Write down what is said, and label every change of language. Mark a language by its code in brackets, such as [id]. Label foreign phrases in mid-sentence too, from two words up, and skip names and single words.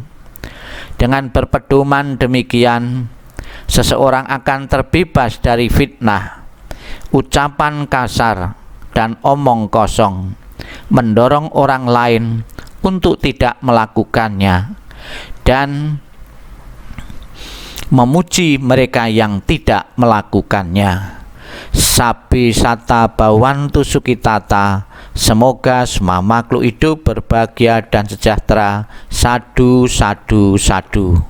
[id] Dengan berpedoman demikian, seseorang akan terbebas dari fitnah, ucapan kasar, dan omong kosong, mendorong orang lain untuk tidak melakukannya, dan memuji mereka yang tidak melakukannya. [pi] Sabi sata bawantu sukitata, [id] semoga semua makhluk hidup berbahagia dan sejahtera. [pi] Sadu, sadu, sadu.